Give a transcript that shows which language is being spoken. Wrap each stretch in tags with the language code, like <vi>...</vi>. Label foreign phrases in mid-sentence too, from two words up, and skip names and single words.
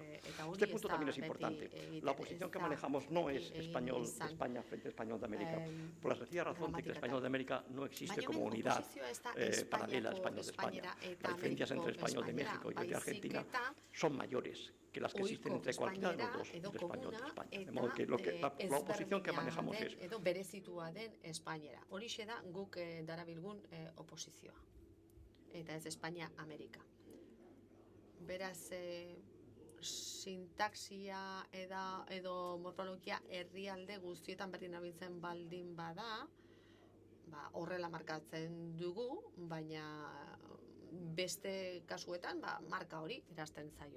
<es>Este punto también es importante. La posición que manejamos no es español de España frente al español de América, por la sencilla razón de que el español de América no existe como unidad paralela al español de España. Las diferencias entre el español de México y el de Argentina son mayores que las que existen entre cualquiera de los dos del español de España. De modo que la oposición que manejamos es...</es> <eu>edo berezitua den Espainiera. Horixe da guk darabilgun oposizioa. Eta ez Espainia-Amerika. Beraz, sintaxia edo morfologia herrialde guztietan berdin abiltzen baldin bada, horrela markatzen dugu, baina beste kasuetan marka hori erazten zaio.</eu>